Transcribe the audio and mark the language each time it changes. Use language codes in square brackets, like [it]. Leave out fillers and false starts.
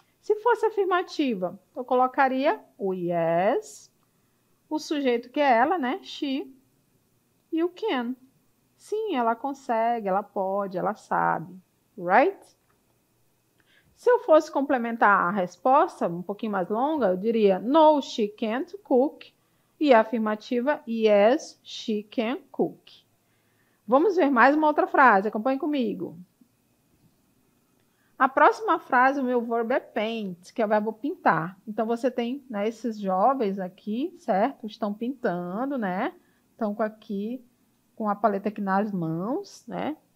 [pt] Se fosse afirmativa, eu colocaria o yes, o sujeito que é ela, né? She, e o can. Sim, ela consegue, ela pode, ela sabe. [en] Right? [pt] Se eu fosse complementar a resposta, um pouquinho mais longa, eu diria [en] no, she can't cook. [pt] E a afirmativa, [en] yes, she can cook. [pt] Vamos ver mais uma outra frase, acompanhe comigo. A próxima frase, o meu verbo é paint, que é o verbo pintar. Então, você tem, né, esses jovens aqui, certo? Estão pintando, né? Estão com a paleta aqui nas mãos, né?